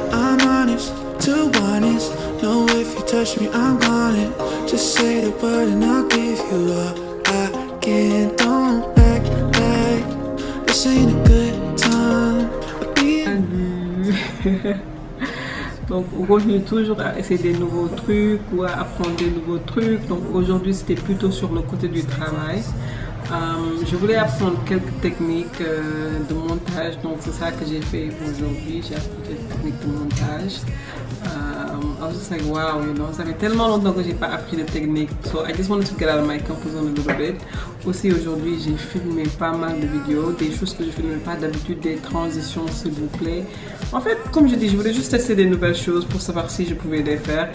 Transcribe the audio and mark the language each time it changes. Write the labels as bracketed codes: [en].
[en] I'm honest, too honest. Know if you touch me, I'm on it. Just say the word and I'll give you all I can. Don't act like this ain't a good time. [fr] Donc on continue toujours à essayer des nouveaux trucs ou à apprendre des nouveaux trucs. Donc aujourd'hui c'était plutôt sur le côté du travail. Je voulais apprendre quelques techniques de montage, donc c'est ça que j'ai fait aujourd'hui. J'ai appris des techniques de montage. [en] I was just like wow, you know, [fr] ça fait tellement longtemps que j'ai pas appris de techniques. [en] So I just wanted to get out of my comfort zone a little bit. [fr] Aussi aujourd'hui j'ai filmé pas mal de vidéos, des choses que je filmais pas d'habitude, des transitions s'il vous plaît. En fait, comme je dis, je voulais juste tester des nouvelles choses pour savoir si je pouvais les faire.